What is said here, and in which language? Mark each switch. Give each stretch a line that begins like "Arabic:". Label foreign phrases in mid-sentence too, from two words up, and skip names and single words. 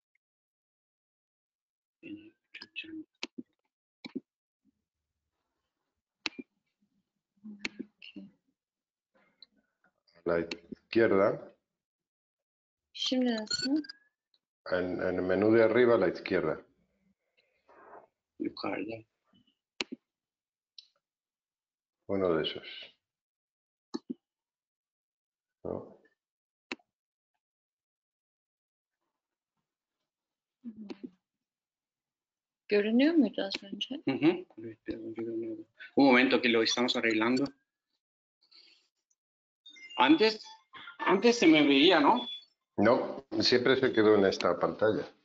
Spanish: A la izquierda,
Turkish: Şimdi nasıl?
Spanish: en el menú de arriba a la izquierda.
Turkish: Yukarıda.
Spanish: Uno de esos. ¿No?
Turkish: Görünüyor muydu az önce?
Spanish: Ujú. Un momento que lo estamos arreglando. Antes se me veía, ¿no? No, siempre se quedó en esta pantalla.